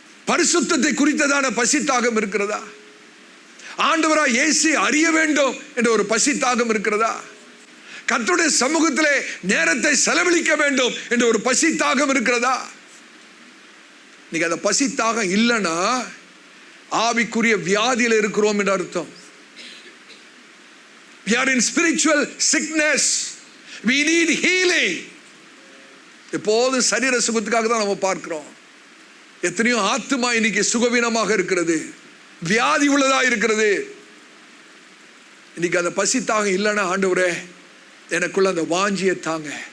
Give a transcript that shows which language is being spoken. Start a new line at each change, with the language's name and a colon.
Tamil: பரிசுத்தத்தை குறித்ததான பசி தாகம் இருக்கிறதா? ஆண்டவராய் இயேசு அறிய வேண்டும் என்ற ஒரு பசி தாகம் இருக்கிறதா? கர்த்தருடைய சமூகத்திலே நேரத்தை செலவழிக்க வேண்டும் என்ற ஒரு பசி தாகம் இருக்கிறதா? நீங்க அந்த பசி தாகம் இல்லைன்னா ஆவிக்குரிய வியாதியில் இருக்கிறோம் என்று அர்த்தம்.
English: We are in spiritual sickness. We need healing.
Tamil: எப்போது சரீர சுகத்துக்காக தான் நம்ம பார்க்கிறோம். எத்தனையோ ஆத்துமா இன்னைக்கு சுகவீனமாக இருக்கிறது, வியாதி உள்ளதா இருக்கிறது. இன்னைக்கு அந்த பசி தாகம் இல்லைன்னா, ஆண்டவரே எனக்குள்ள அந்த வாஞ்சியை தாங்க.